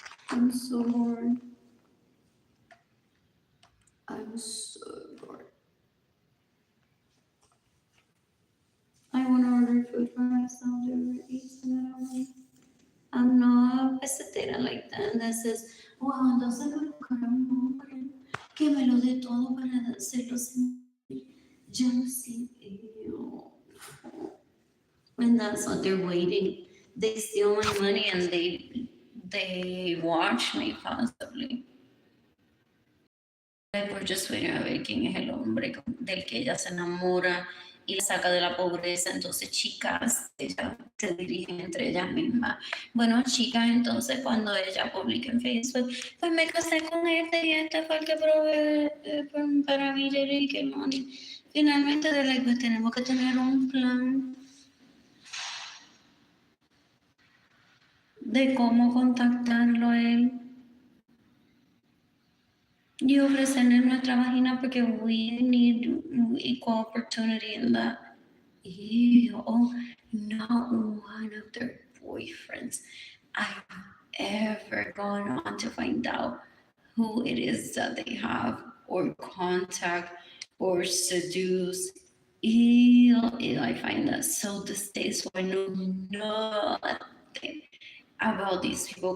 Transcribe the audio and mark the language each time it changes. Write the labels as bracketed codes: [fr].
[en] I'm so bored. I'm so bored. I want to order food for myself to eat and I don't know. I'm not a pessetera like that. That says, wow, [es] entonces me buscar un hombre que me lo dé todo para hacerlo sentir jealousy. [en] Ew. And that's what they're waiting. They steal my money and they watch me possibly. We're just waiting [es] a ver quién es el hombre del que ella se enamora y la saca de la pobreza. Entonces, chicas, ellas se dirigen entre ellas mismas. Bueno, chicas, entonces cuando ella publica en Facebook, pues me casé con este y este fue el que provee para mí, Jayden y Keilany. Finalmente, pues tenemos que tener un plan de cómo contactarlo a él y ofrecerle nuestra vagina porque [en] we need equal opportunity in that. Ew, oh, not one of their boyfriends I've ever gone on to find out who it is that they have or contact or seduce. Ew, I find that so distasteful. I know nothing about these people.